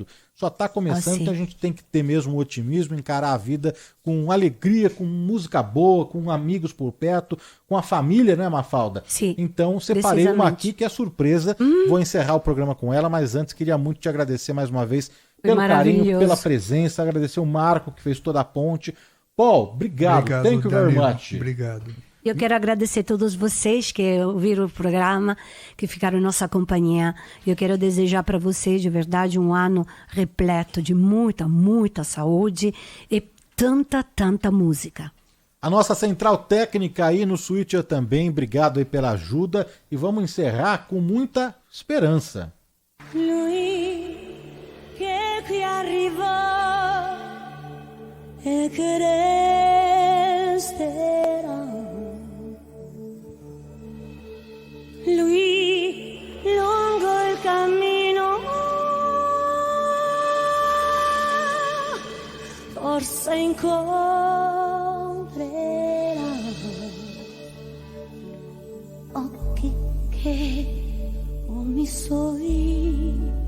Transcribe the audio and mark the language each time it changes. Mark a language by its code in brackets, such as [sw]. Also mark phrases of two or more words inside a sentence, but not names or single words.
[pt] Então a gente tem que ter mesmo o otimismo, encarar a vida com alegria, com música boa, com amigos por perto, com a família, né, Mafalda? Sim, Então separei uma precisamente. aqui que é surpresa. Vou encerrar o programa com ela, mas antes queria muito te agradecer mais uma vez pelo carinho, Maravilhoso. pela presença, agradecer o Marco que fez toda a ponte. Paul, obrigado. [en] Thank you very Danilo. much. [pt] Obrigado. Eu quero agradecer a todos vocês que ouviram o programa, que ficaram em nossa companhia. Eu quero desejar para vocês, de verdade, um ano repleto de muita, muita saúde e tanta, tanta música. A nossa central técnica aí no Switcher também, obrigado aí pela ajuda. E vamos encerrar com muita esperança. [it] Lui che qui arrivò e che resterà. Lui lungo il cammino forse incontrerà occhi che mi sorri